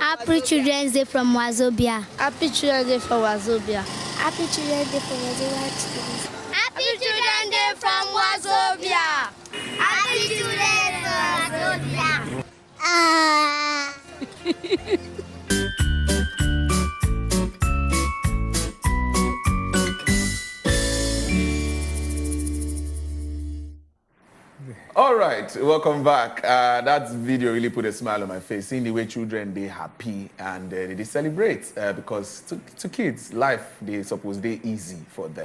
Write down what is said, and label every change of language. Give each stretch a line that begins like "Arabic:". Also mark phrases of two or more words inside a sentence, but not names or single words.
English: Happy Children's Day from Wazobia. Happy Children's Day for Wazobia. Happy Children's Day for Wazobia. Happy Children's Day from Wazobia. Happy Children's Day for Wazobia. All right, welcome back. That video really put a smile on my face, seeing the way children, they happy and they celebrate because to kids, life, they suppose they easy for them.